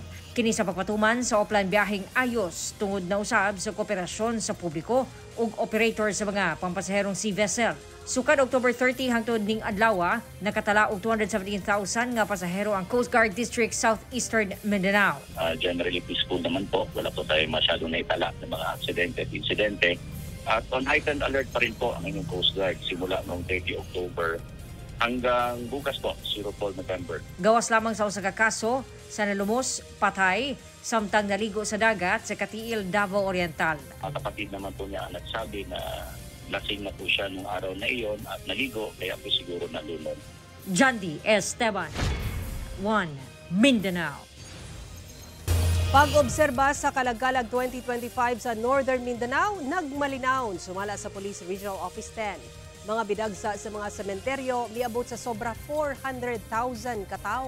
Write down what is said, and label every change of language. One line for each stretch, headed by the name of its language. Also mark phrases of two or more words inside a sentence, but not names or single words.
Cebuano: Kini sa pagpatuman sa offline biyaheng ayos tungod na usab sa kooperasyon sa publiko ug operator sa mga pampasaherong
English: sea vessel.
Cebuano: Sukad October 30 hangtod ning adlaw, nakatala og 217,000 nga pasahero ang Coast Guard District Southeastern Mindanao.
English: Generally peaceful
Filipino: naman po. Wala po tayo masyadong naitala ng mga insidente. At
English: on heightened alert
Filipino: pa rin po ang inyong Coast Guard simula noong 30 October hanggang bukas po, 0 November.
Cebuano: Gawas lamang sa usa ka kaso sa nalumos, patay, samtang naligo sa dagat sa Katiil, Davao Oriental.
Filipino: Ang kapatid naman po niya nagsabi na lasing na po siya nung araw na iyon at naligo kaya po siguro nalunod. Jandy Esteban, 1 Mindanao.
Cebuano: Pag-obserba sa Kalagkalag 2025 sa Northern Mindanao, nagmalinaon sumala sa Police Regional Office 10. Mga bidagsa sa mga sementeryo miabot sa sobra 400,000 katao.